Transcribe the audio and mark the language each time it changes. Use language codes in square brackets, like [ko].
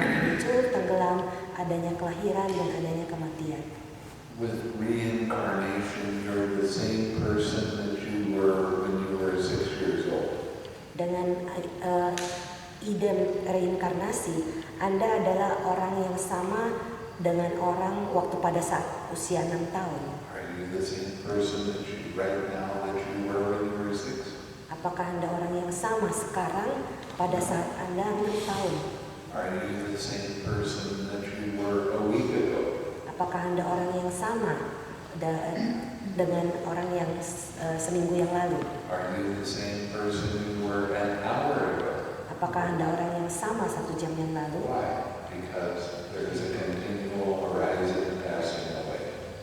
[id] Muncul, tenggelam, adanya kelahiran dan adanya kematian. [en] With reincarnation, you're the same person that you were when you were 6 years old. [id] Dengan ide reinkarnasi, Anda adalah orang yang sama dengan orang waktu pada saat usia 6 tahun. [en] Are you the same person that you right now that you were when you were 6? [id] Apakah Anda orang yang sama sekarang pada saat Anda 6 tahun? [en] Are you the same person that you were a week ago? [id] Apakah Anda orang yang sama dengan orang yang seminggu yang lalu? [en] Are you the same person you were an hour ago? [id] Apakah Anda orang yang sama 1 jam yang lalu? [en] Why? Because there is a continual arising and passing away.